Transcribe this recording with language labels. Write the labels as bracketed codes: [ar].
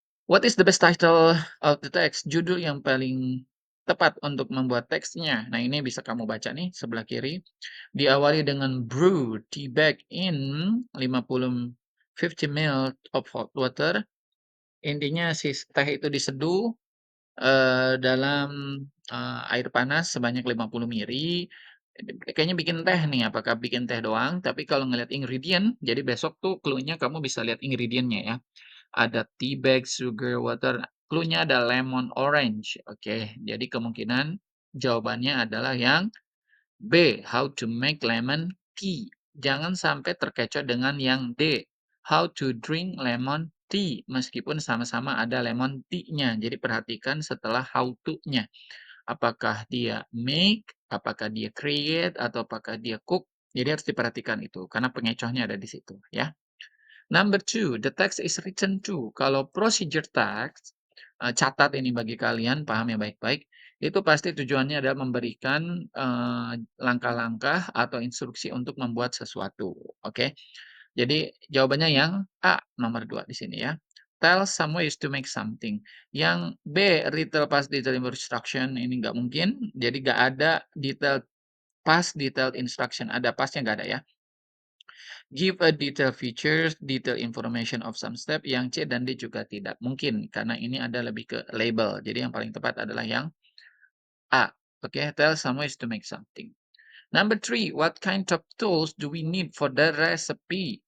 [en] What is the best title of the text? [id] Judul yang paling tepat untuk membuat teksnya. Nah, ini bisa kamu baca nih sebelah kiri. Diawali dengan brew tea bag in 50 ml of hot water. Intinya si teh itu diseduh, dalam, air panas sebanyak 50 mili. Kayaknya bikin teh nih, apakah bikin teh doang? Tapi kalau ngelihat ingredient, jadi besok tuh clue-nya kamu bisa lihat ingredient-nya ya. Ada tea bag, sugar, water, clue-nya ada lemon, orange. Oke, jadi kemungkinan jawabannya adalah yang B, how to make lemon tea. Jangan sampai terkecoh dengan yang D, how to drink lemon tea. Meskipun sama-sama ada lemon tea-nya. Jadi perhatikan setelah how to-nya. Apakah dia make, apakah dia create, atau apakah dia cook. Jadi harus diperhatikan itu, karena pengecohnya ada di situ ya. [en] Number two, the text is written to. [id] Kalau procedure text, catat ini bagi kalian, paham ya baik-baik. Itu pasti tujuannya adalah memberikan langkah-langkah atau instruksi untuk membuat sesuatu. Oke, jadi jawabannya yang A, nomor 2 di sini ya. [en] Tell some ways to make something. [id] Yang B, detail past detail instruction, ini nggak mungkin. Jadi nggak ada detail past detailed instruction. Ada pastnya nggak ada ya. [en] Give a detailed features, detailed information of some step. [id] Yang C dan D juga tidak mungkin karena ini ada lebih ke label. Jadi yang paling tepat adalah yang A. [en] Oke, tell some ways to make something. Number three, what kind of tools do we need for the recipe?